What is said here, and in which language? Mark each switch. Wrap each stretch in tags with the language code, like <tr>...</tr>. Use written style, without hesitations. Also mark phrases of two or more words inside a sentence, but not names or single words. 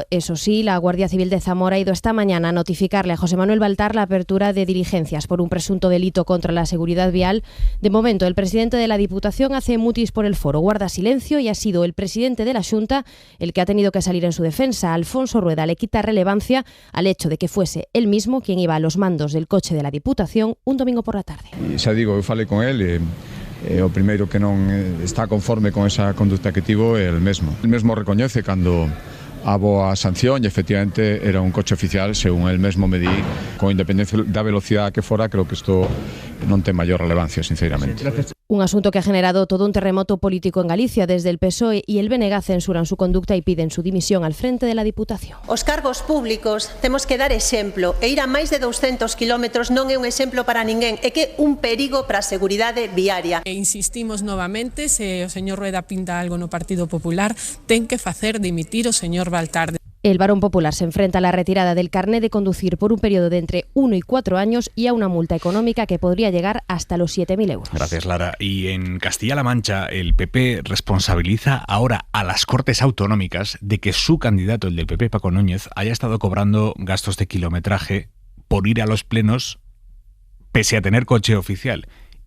<es>Eso sí, la Guardia Civil de Zamora ha ido esta mañana a notificarle a José Manuel Baltar la apertura de diligencias por un presunto delito contra la seguridad vial. De momento, el presidente de la Diputación hace mutis por el foro, guarda silencio, y ha sido el presidente de la Xunta el que ha tenido que salir en su defensa. Alfonso Rueda le quita relevancia al hecho de que fuese él mismo quien iba a los mandos del coche de la Diputación un domingo por la tarde.</es> <gl>E xa digo, eu falei con el o primeiro que non está conforme con esa conducta que tivo é el mesmo. El mesmo recoñece cando a boa sanción e efectivamente era un coche oficial, según el mesmo medí, con independencia da velocidade que fora, creo que isto non ten maior relevancia, sinceramente.</gl> <es>Un asunto que ha generado todo un terremoto político en Galicia. Desde el PSOE y el BNG censuran su conducta y piden su dimisión al frente de la Diputación.</es> <gl>Os cargos públicos temos que dar exemplo, e ir a máis de 200 kilómetros non é un exemplo para ninguén, é que é un perigo para a seguridade viaria. E insistimos novamente, se o señor Rueda pinta algo no Partido Popular, ten que facer dimitir o señor Baltar.</gl> <es>El Barón Popular se enfrenta a la retirada del carné de conducir por un periodo de entre 1 y 4 años y a una multa económica que podría llegar hasta los 7.000 euros. Gracias, Lara. Y en Castilla-La Mancha, el PP responsabiliza ahora a las Cortes Autonómicas de que su candidato, el del PP, Paco Núñez, haya estado cobrando gastos de kilometraje por ir a los plenos pese a tener coche oficial.</es>